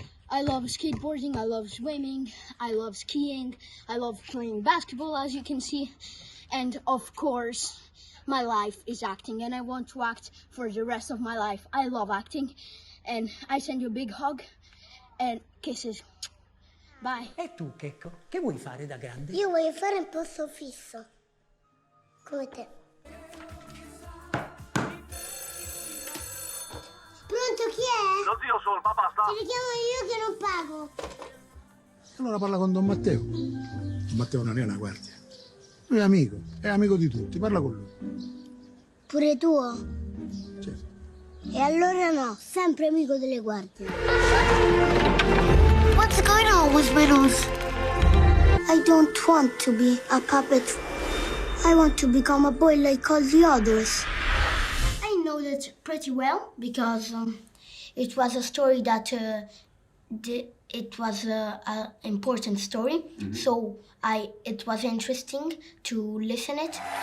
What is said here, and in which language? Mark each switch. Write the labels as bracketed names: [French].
[English] I love skateboarding, I love swimming, I love skiing, I love playing basketball, as you can see, and of course, my life is acting, and I want to act for the rest of my life. I love acting, and I send you a big hug, and kisses. Bye. [Italian] E tu, Checco, che vuoi fare da grande? Io voglio fare un posto fisso, come te. Pronto, chi è? Lo zio Sol, papà sta. Ti richiamo io che non pago. Allora parla con Don Matteo. Don Matteo non è una guardia. Lui è amico di tutti, parla con lui. Pure tuo? Certo. E allora no, sempre amico delle guardie. [English] What's going on with my nose? I don't want to be a puppet. I want to become a boy like all the others. I know that pretty well because it was a story that it was an important story, so it was interesting to listen it.